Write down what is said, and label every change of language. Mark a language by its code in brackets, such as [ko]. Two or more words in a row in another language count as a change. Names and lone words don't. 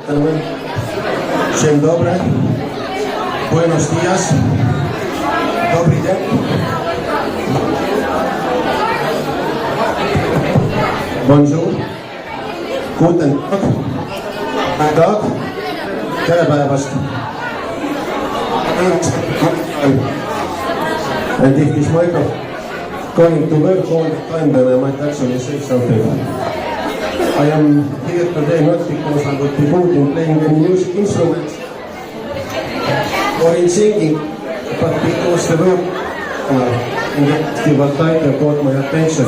[pl] Dzień dobry. [es] Buenos días. [pl] Dobry dzień. Bonjour. [de] Guten Tag. [et] Tere päevast. [en] And if this microphone going to work all the time, then I might actually say something. I am here today not because I would be good in playing any music instruments or in singing, but because the word in the festival title caught my attention.